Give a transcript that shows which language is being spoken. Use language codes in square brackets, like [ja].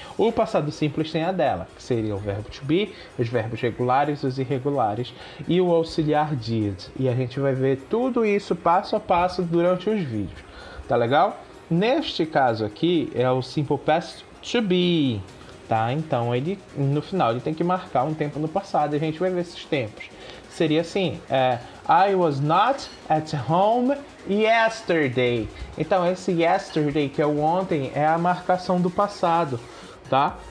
[pt] O passado simples tem a dela, que seria o verbo to be, os verbos regulares, os irregulares e o auxiliar did. E a gente vai ver tudo isso passo a passo durante os vídeos. Tá legal? Neste caso aqui é o simple past to be, tá? Então, no final ele tem que marcar um tempo no passado e a gente vai ver esses tempos. Seria assim, [en] I was not at home yesterday. [pt] Então, esse yesterday, que é o ontem, é a marcação do passado, tá?